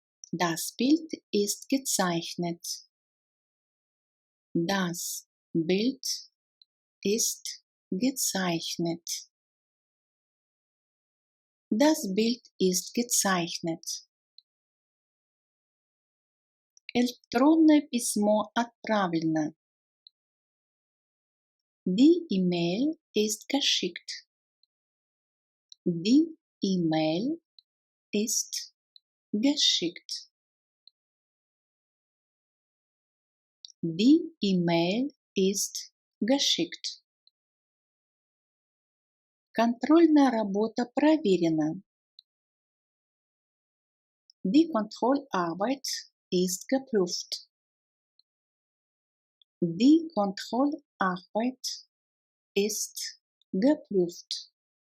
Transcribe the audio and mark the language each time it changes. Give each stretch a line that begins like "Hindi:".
German: Das Bild ist gezeichnet. Das Bild ist gezeichnet. Das Bild ist gezeichnet.
Russian: Электронное письмо отправлено.
German: Die E-Mail ist geschickt. Die E-Mail ist geschickt. Die E-Mail ist geschickt.
Russian: Контрольная работа проверена.
German: Die Kontrollarbeit ist geprüft. Die Kontrollarbeit ist geprüft.